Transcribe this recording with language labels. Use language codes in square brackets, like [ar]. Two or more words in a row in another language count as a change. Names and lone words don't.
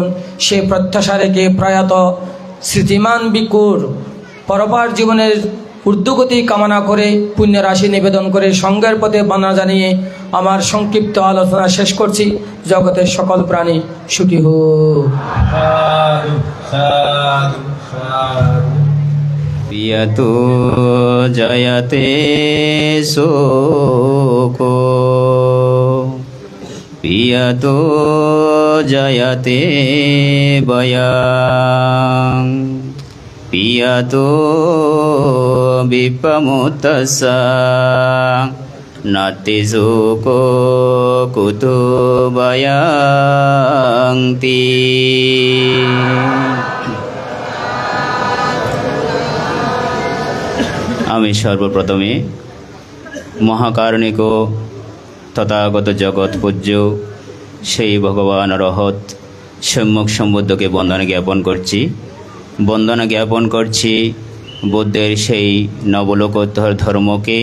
[bn] সে প্রত্যাশা রেখে প্রয়াত স্মৃতিমান ভিক্ষুর পরপার জীবনের ঊর্ধ্বগতি কামনা করে পুণ্যরাশি নিবেদন করে সঙ্গের পথে বানা জানিয়ে আমার সংক্ষিপ্ত আলোচনা শেষ করছি। জগতের সকল প্রাণী সুখী হোক। সাধু সাধু সাধু। [pi] পিয়তো জয়তে শোকো পিয়তো জয়তে বয়ং পিয়তো বিপমুতসা নাতি শোকো কুতো বয়ন্তি। [bn] আমি সর্বপ্রথমে মহাকারণিক তথাগত জগৎ পূজ্য সেই ভগবান রহত সম্যক সম্বুদ্ধকে বন্দনা জ্ঞাপন করছি। বন্দনা জ্ঞাপন করছি বুদ্ধের সেই নবলোকোত্তর ধর্মকে।